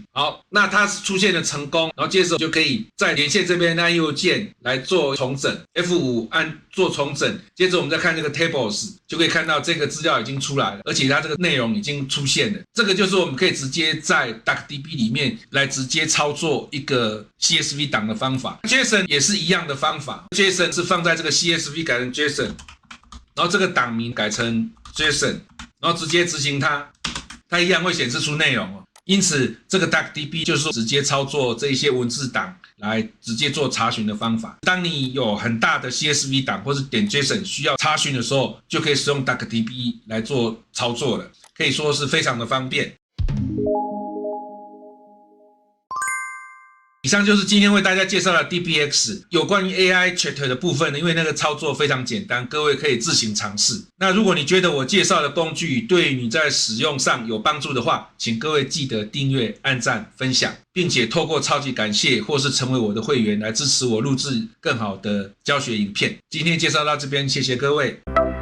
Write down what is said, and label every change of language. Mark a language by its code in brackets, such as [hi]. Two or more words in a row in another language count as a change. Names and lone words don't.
[zh] 好，那它出現了成功，然後接着就可以在連線這邊按右鍵來做重整 ，F5 按做重整，接着我們再看這個 Tables， 就可以看到這個資料已經出來了，而且它這個內容已經出現了。這個就是我們可以直接在 DuckDB 裡面來直接操作一個 CSV 檔的方法。JSON 也是一樣的方法 ，JSON 是放在這個 CSV 改成 JSON。然後這個檔名改成 JSON， 然後直接執行它，它一樣會顯示出內容哦。因此這個 DuckDB 就是說直接操作這一些文字檔來直接做查詢的方法。當你有很大的 CSV 檔或是點 JSON 需要查詢的時候，就可以使用 DuckDB 來做操作了，可以說是非常的方便。以上就是今天為大家介紹的 DBX 有關於 [en] AI Chat [zh] 的部分，因為那個操作非常簡單，各位可以自行嘗試。那如果你覺得我介紹的工具對於你在使用上有幫助的話，請各位記得訂閱、按讚、分享，並且透過超級感謝或是成為我的會員來支持我錄製更好的教學影片。今天介紹到這邊，謝謝各位。